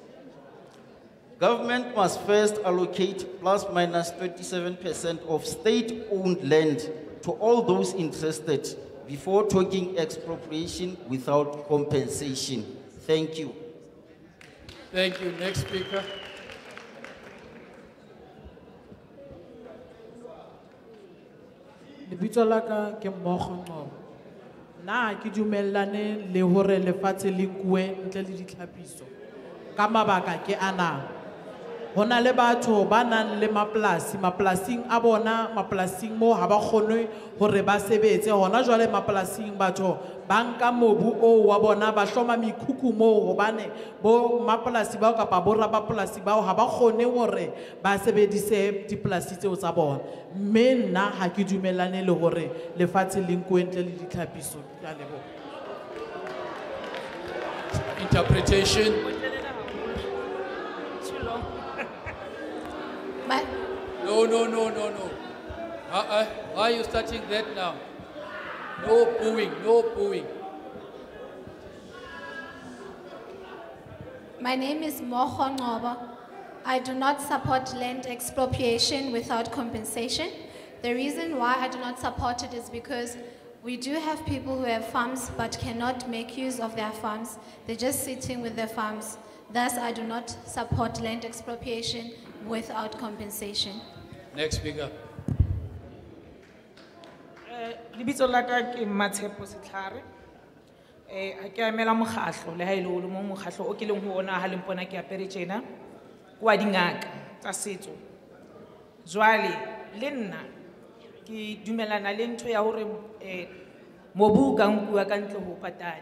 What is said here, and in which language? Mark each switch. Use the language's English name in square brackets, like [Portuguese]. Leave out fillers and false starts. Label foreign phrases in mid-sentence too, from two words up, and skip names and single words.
[English] Government must first allocate plus minus 27% of state-owned land to all those interested before talking expropriation without compensation. Thank you. Thank you. Next speaker. [Southern Sotho] Lebitso la ka ke Mmokgonqobo. Na ke dumellane le hore lefatshe le nkuwe ntle le ditlhapiso. Ka mabaka ke ana. Hona le batho ba nang le mapolasing a bona, mapolasing mo ha ba kgone hore ba sebetse. Hona jwale mapolasing batho ba nka mobu o wa bona ba hloma mekhukhu moo hobane bo mapolasi bao kapa bo rapolasi bao ha ba kgone hore ba sebedise dipolasi tseo tsa bona. Mme nna ha ke dumellane le hore lefatshe le nkuwe ntle le ditlhapiso. Ke a leboha. [English] Interpretation. No. Why are you starting that now? No booing, no booing. My name is Mmokgonqobo. I do not support land expropriation without compensation. The reason why I do not support it is because we do have people who have farms but cannot make use of their farms. They're just sitting with their farms. Thus, I do not support land expropriation without compensation. Next speaker. [Southern Sotho] Lebitso la ka ke Matshepo Setlhare. Ha ke emela mokgatlo le ha ile o le mo mokgatlo o ke leng ho ona ha le mpona ke apere tjena kwa dingaka tsa setso. Jwale le nna ke dumelana le ntho ya hore mobu ka nkuwa ka ntle ho patala.